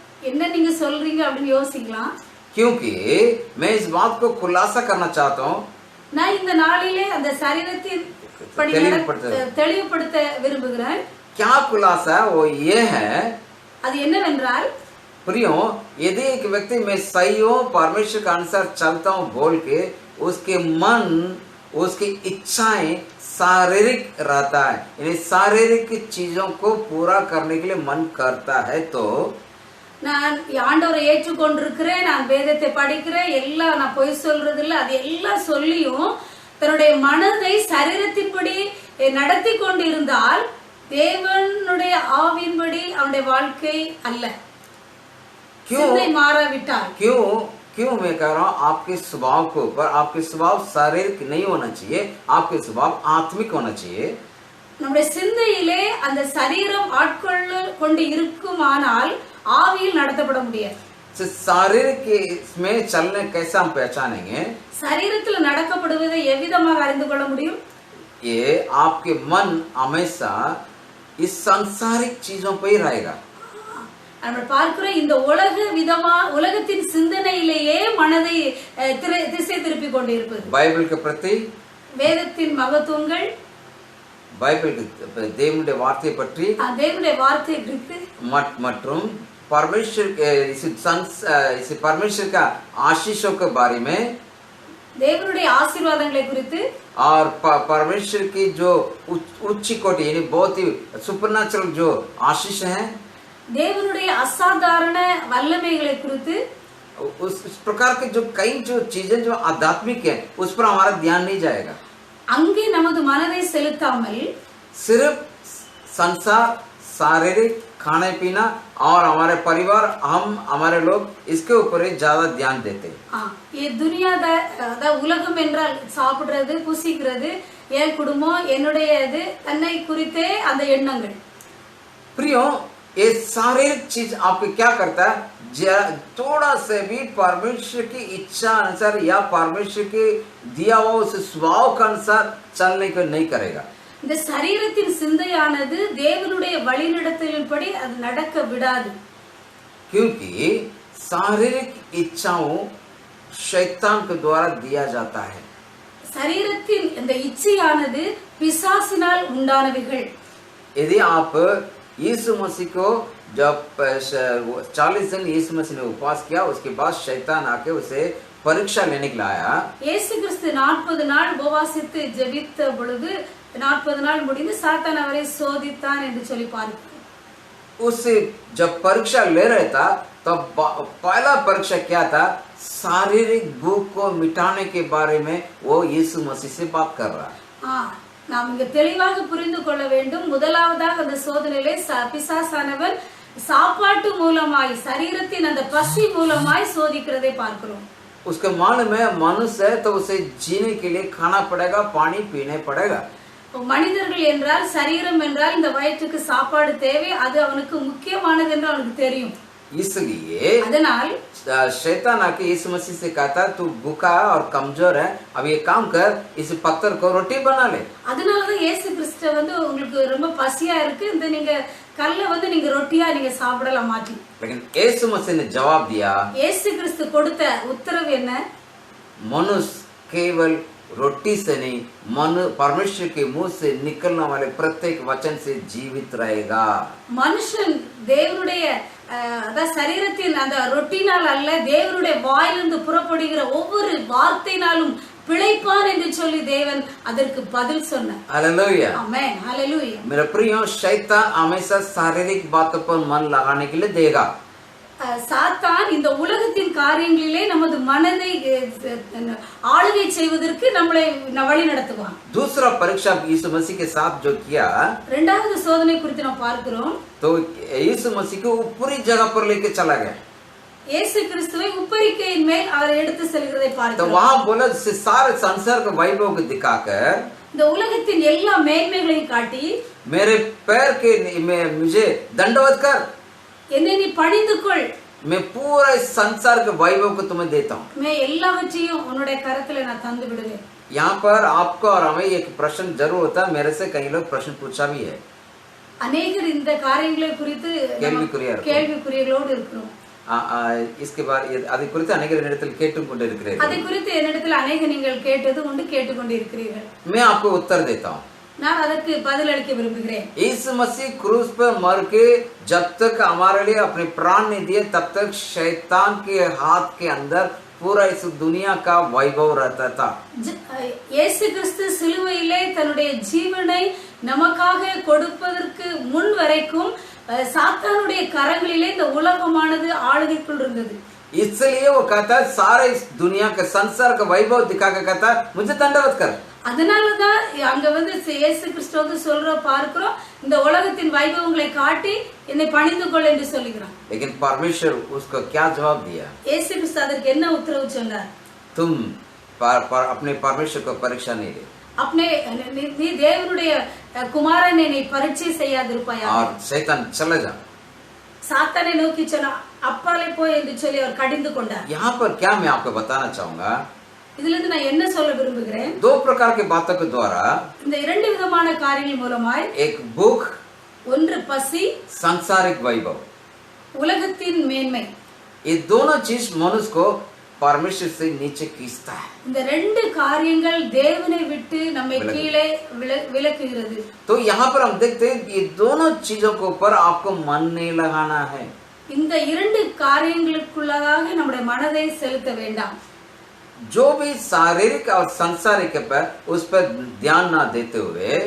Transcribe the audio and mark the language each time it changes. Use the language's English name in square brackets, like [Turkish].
[Tamil] என்ன நீங்க சொல்றீங்க அப்படின்னு யோசிக்கலாம். [Hindi] क्योंकि मैं इस बात को खुलासा करना चाहता हूँ. [Tamil] நான் இந்த நாளிலே அந்த சரீரத்தின் படி தெளிவுபடுத்த விரும்புகிறேன். [Hindi] क्या खुलासा वो ये है, [Tamil] அது என்னவென்றால் [Hindi] प्रियो, यदि एक व्यक्ति मैं सही हूँ, परमेश्वर के अनुसार चलता हूँ बोल के उसके मन, उसकी इच्छाएं शारीरिक रहता है, यानी शारीरिक चीजों को पूरा करने के लिए मन करता है, तो [Tamil] நான் ஆண்டவரை ஏற்றுக்கொண்டிருக்கிறேன், நான் வேதத்தை படிக்கிறேன், எல்லாம் நான் பொய் சொல்றது இல்ல, அது எல்லாம் சொல்லியும் தன்னுடைய மனதை சரீரத்தின்படி நடத்தி கொண்டிருந்தால் தேவனுடைய ஆவியின்படி அவனுடைய வாழ்க்கை அல்ல. சிந்தை மாறாவிட்டால் [Hindi] क्यों मैं कह रहा हूँ आपके स्वभाव के ऊपर, आपके स्वभाव शारीरिक नहीं होना चाहिए, आपके स्वभाव आत्मिक होना चाहिए. [Tamil] நம்முடைய சிந்தையிலே அந்த சரீரம் ஆட்கொண்டு இருக்குமானால் ஆவியில் நடத்தப்பட முடியாது. [Hindi] शारीरिक में चलने कैसे हम पहचानेंगे? [Tamil] சரீரத்தில் நடக்கப்படுவதை எவ்விதமாக அறிந்து கொள்ள முடியும்? [Hindi] ये आपके मन हमेशा इस सांसारिक चीजों पे ही रहेगा. [Tamil] நம்ம பார்க்கிறோம், இந்த உலகத்தின் சிந்தனையிலேயே மனதை திசை திருப்பி கொண்டு இருப்பது. [Hindi] बाइबल के प्रति, [Tamil] வேதத்தின் மகத்துவங்கள், बाइबल தேவனுடைய வார்த்தையை பற்றி, தேவனுடைய வார்த்தை குறித்து மற்றும் [Hindi] परमेश्वर का आशीषों के बारे में, [Tamil] தேவனுடைய ஆசீர்வாதங்களை குறித்து, [Hindi] और परमेश्वर की जो उच्च कोटि यानी बहुत ही सुपरनैचुरल जो आशीष है, [Tamil] தேவனுடைய அசாதாரண வல்லமைகளை குறித்து, [Hindi] उस प्रकार के जो कई जो चीजें जो आध्यात्मिक है उस पर हमारा ध्यान नहीं जाएगा. [Tamil] அங்கே நமது மனதை செலுத்தாமல் [Hindi] सिर्फ संसार, शारीरिक, खाने पीना और हमारे परिवार, हम हमारे लोग इसके ऊपर ही ज्यादा ध्यान देते हैं. ये दुनिया [Tamil] உலகம் என்றால் சாப்பிடுறது, புசிக்கிறது, என் குடும்பம், என்னுடையது, தன்னை குறித்தே அந்த எண்ணங்கள். [Hindi] प्रियो, ये शारीरिक चीज आपको क्या करता है? थोड़ा से भी परमेश्वर की इच्छा अनुसार या परमेश्वर के दिया हुआ उस स्वभाव के अनुसार चलने को नहीं करेगा. [Tamil] இந்த சரீரத்தின் சிந்தையானது தேவனுடைய வழிநடத்தலின்படி அது நடக்க விடாது. [Hindi] क्योंकि शारीरिक इच्छाओं शैतान के द्वारा दिया जाता है. [Tamil] சரீரத்தின் இந்த இச்சையானது பிசாசினால் உண்டானவைகள். [Hindi] यदि आप यीशु मसीह को जब 40 दिन यीशु मसीह ने उपवास किया, उसके बाद शैतान आके उसे परीक्षा लेने के लिए आया. [Tamil] இயேசு கிறிஸ்து 40 நாள் உபவாசித்து ஜெபித்த பொழுது 40 நாள் முடிந்து சாத்தான் அவரை சோதித்தான் என்று சொல்லி பார்க்கிறோம். [Hindi] उसे जब परीक्षा ले रहा था तब पहला परीक्षा क्या था? शारीरिक भूख को मिटाने के बारे में वो यीशु मसीह से बात कर रहा है. [Tamil] நாம் இங்க தெளிவாக புரிந்து கொள்ள வேண்டும். முதலாவதாக அந்த சோதனையிலே பிசாசானவன் சாப்பாட்டு மூலமாய், சரீரத்தின் அந்த பசி மூலமாய் சோதிக்கிறதை பார்க்கிறோம். [Hindi] उसके मालूम है मनुष्य है तो उसे जीने के लिए खाना पड़ेगा, पानी पीने पड़ेगा. [Tamil] மனிதர்கள் என்றால், சரீரம் என்றால் இந்த வயிற்றுக்கு சாப்பாடு தேவை, அது அவனுக்கு முக்கியமானது என்று அவனுக்கு தெரியும். [Hindi] इसलिए [Tamil] அதனால் [Hindi] शैतान आके यीशु मसीह से कहता तू भूखा और कमजोर है, अब ये काम कर, इस पत्थर को रोटी बना ले. [Tamil] அதனாலதான் இயேசு கிறிஸ்து உங்களுக்கு ரொம்ப பசியா இருக்கு, இந்த நீங்க கல்லை நீங்க ரொட்டியா நீங்க சாப்பிடலாம் மாற்றி. [Hindi] लेकिन यीशु मसीह ने जवाब दिया, [Tamil] இயேசு கிறிஸ்து கொடுத்த உத்தரவு என்ன? [Hindi] मनुष्य केवल रोटी से नहीं, परमेश्वर के मुंह से निकलने वाले प्रत्येक वचन से जीवित रहेगा. [Tamil] மனுஷன் தேவனுடைய சரீரத்தின் அந்த ரொட்டினால் அல்ல, தேவனுடைய வாயிலிருந்து புறப்படுகிற ஒவ்வொரு வார்த்தையினாலும் பிழைப்பான் என்று சொல்லி தேவன் அதற்கு பதில் சொன்னார். [Hindi] हालेलुया. आमेन, हालेलुया. मेरे प्रियो, शैतान हमेशा शारीरिक बातों पर मन लगाने के लिए देगा. [Tamil] சாத்தான் இந்த உலகத்தின் காரியங்களிலே நமது மனதை ஆளுகை செய்வதற்கு நம்மளை வழி நடத்துவான். [Hindi] दूसरा परीक्षा यीशु मसीह के साथ जो किया, [Tamil] இரண்டாவது சோதனை குறித்து நாம் பார்க்கிறோம். [Hindi] तो यीशु मसीह को ऊपरी जगह पर लेके चला गया. [Tamil] இயேசு கிறிஸ்துவை உப்பரிக்கையின் மேல் அவர் எடுத்து செல்கிறதை [Hindi] तो [Tamil] பார்க்கிறோம். [Hindi] वहां बोला सारे संसार के वैभव को दिखाकर, [Tamil] இந்த உலகத்தின் எல்லா மேன்மைகளையும் காட்டி, [Hindi] मेरे पैर के मुझे दंडवत कर, [Tamil] என்னை நீ பணிந்து கொள், [Hindi] मैं पूरा इस संसार के वैभव को तुम्हें देता हूँ. मैं [Tamil] எல்லாவற்றையும் உன்னுடைய கரத்துல நான் தந்து விடுவேன். [Hindi] यहाँ पर आपको और हमें एक प्रश्न जरूर होता है. मेरे से कई लोग प्रश्न पूछा भी है. [Tamil] अनेகர் இந்த காரியங்களை குறித்து கேள்விக்குறிகளோடு இருக்கிறோம். [Hindi] इसके बाद [Tamil] அதை குறித்து अनेகர் என்னிடத்தில் கேட்டுக்கொண்டிருக்கிறீர்கள். அதை குறித்து என்னிடத்தில் अनेக நீங்கள் கேட்டது உண்டு, கேட்டுக்கொண்டிருக்கிறீர்கள். [Hindi] मैं आपको उत्तर देता हूँ. [Tamil] நான் அதற்கு பதிலளிக்க விரும்புகிறேன். [Hindi] यीशु मसीह क्रूस पर मर के जब तक हमारे लिए अपने प्राण नहीं दिए तब तक शैतान के हाथ के अंदर पूरा इस दुनिया का वैभव रहता था. [Tamil] இயேசு கிறிஸ்து சிலுவையிலே தன்னுடைய ஜீவனை நமக்காக கொடுப்பதற்கு முன் வரைக்கும் சாத்தானுடைய கரங்களிலே இந்த உலகமானது ஆளுகைக்குள் இருந்தது. [Hindi] इसलिए वो कहता है सारे इस दुनिया के संसार का वैभव दिखा के कहता है मुझे दंडवत कर. [Tamil] அதனாலதான் அங்க வந்து இயேசு கிறிஸ்து வந்து சொல்ற பார்க்கிறோம், இந்த உலகத்தின் வைபவங்களை காட்டி என்னை பணிந்து கொள் என்று சொல்லுகிறான். [Hindi] लेकिन परमेश्वर उसको क्या जवाब दिया? [Tamil] இயேசு கிறிஸ்து அதற்கு என்ன உத்தரவு சொன்னார்? [Hindi] तुम अपने परमेश्वर को परीक्षा नहीं ले. अपने [Tamil] நீ தேவனுடைய குமாரனை நீ பரீட்சை செய்யாதிருப்பாயா. [Hindi] और शैतान चला जा. [Tamil] சாத்தானை நோக்கி சொன்னா அப்பாலே போய் என்று சொல்லி அவர் கடிந்து கொண்டார். [Hindi] यहाँ पर क्या मैं आपको बताना चाहूंगा, [Tamil] இதுல இருந்து நான் என்ன சொல்ல விரும்புகிறேன், [Hindi] दो प्रकार के बातों के द्वारा [Tamil] இந்த இரண்டு விதமான காரியங்கள் மூலமாய், [Hindi] एक भूख, [Tamil] ஒன்று பசி, [Hindi] सांसारिक वैभव, [Tamil] உலகத்தின் மேன்மை, [Hindi] ये दोनों चीज मनुष्य को परमेश्वर से नीचे खींचता है. [Tamil] இந்த ரெண்டு காரியங்கள் தேவனை விட்டு நம்மை கீழே விலக்குகிறது. [Hindi] तो यहाँ पर हम देखते हैं ये दोनों चीजों के ऊपर आपको मन नहीं लगाना है. [Tamil] இந்த இரண்டு காரியங்களுக்குள்ளதாக நம்முடைய மனதை செலுத்த வேண்டாம். [Hindi] जो भी शारीरिक और सांसारिक पर उस पर ध्यान ना देते हुए,